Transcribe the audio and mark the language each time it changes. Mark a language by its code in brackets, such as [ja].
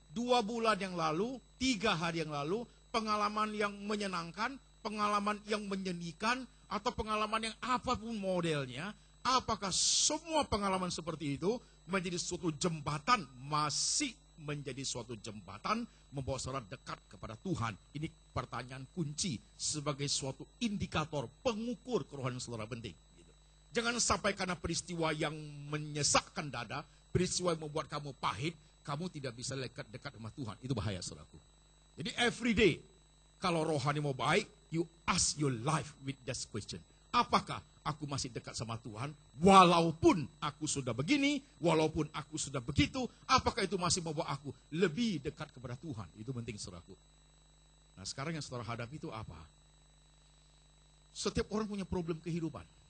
[id] 2 bulan yang lalu, 3 hari yang lalu, pengalaman yang menyenangkan, pengalaman yang menyedihkan, atau pengalaman yang apapun modelnya, apakah semua pengalaman seperti itu menjadi suatu jembatan, masih menjadi suatu jembatan membawa saudara dekat kepada Tuhan? Ini pertanyaan kunci sebagai suatu indikator pengukur kerohanian saudara penting. Gitu. Jangan sampai karena peristiwa yang menyesakkan dada, peristiwa yang membuat kamu pahit, kamu tidak bisa dekat sama Tuhan. Itu bahaya, saudaraku. Jadi [en] every day, [id] kalau rohani mau baik, [en] you ask your life with this question. [id] Apakah aku masih dekat sama Tuhan? Walaupun aku sudah begini, walaupun aku sudah begitu, apakah itu masih membawa aku lebih dekat kepada Tuhan? Itu penting, saudaraku. Nah, sekarang yang saudara hadapi itu apa? Setiap orang punya problem kehidupan.